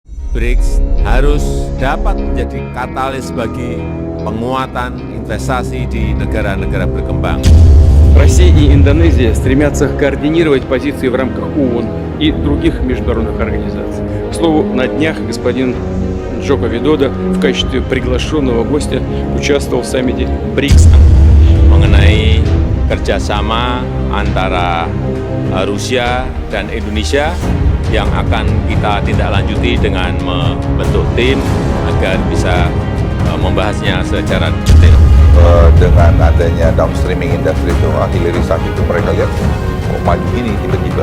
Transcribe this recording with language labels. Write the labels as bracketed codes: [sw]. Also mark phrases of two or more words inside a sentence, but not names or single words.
[id] BRICS harus dapat menjadi katalis bagi penguatan investasi di negara-negara berkembang. [ru] Россия и Индонезия стремятся координировать позиции в рамках ООН и других международных организаций. К слову, на днях господин Джоко Видодо в качестве приглашенного гостя участвовал в саммите БРИКС. [id] Mengenai kerjasama antara Rusia dan Indonesia yang akan kita tindak lanjuti dengan membentuk tim agar bisa membahasnya secara detail. Dengan adanya downstreaming industri itu, hilirisasi itu mereka lihat maju gini tiba-tiba.